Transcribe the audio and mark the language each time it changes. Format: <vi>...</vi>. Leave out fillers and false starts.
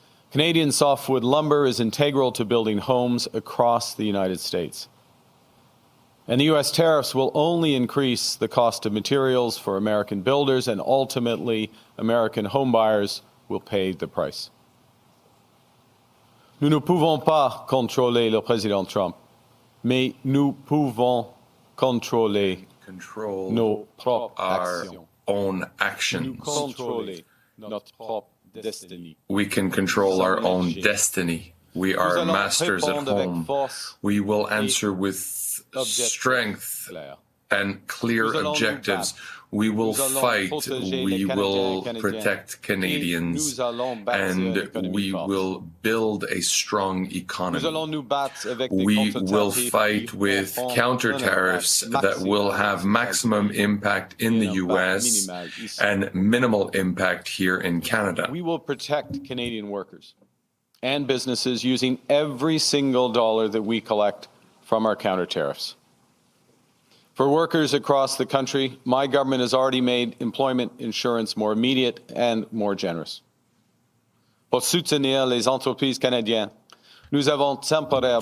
<en>Canadian softwood lumber is integral to building homes across the United States. And the U.S. tariffs will only increase the cost of materials for American builders, and ultimately American homebuyers will pay the price.</en> <fr>Nous ne pouvons pas contrôler le président Trump, mais nous pouvons contrôler nos propres actions.</fr> <en>Own actions.</en> <fr>Contrôler notre propre destiny.</fr> <en>We can control our own destiny. We are masters at home. We will answer with strength and clear objectives. We will fight. We will protect Canadians. And we will build a strong economy. We will fight with counter tariffs that will have maximum impact in the U.S. and minimal impact here in Canada. We will protect Canadian workers and businesses using every single dollar that we collect from our counter tariffs. For workers across the country, my government has already made employment insurance more immediate and more generous.</en> <fr>Pour soutenir les entreprises canadiennes, nous avons temporairement</fr>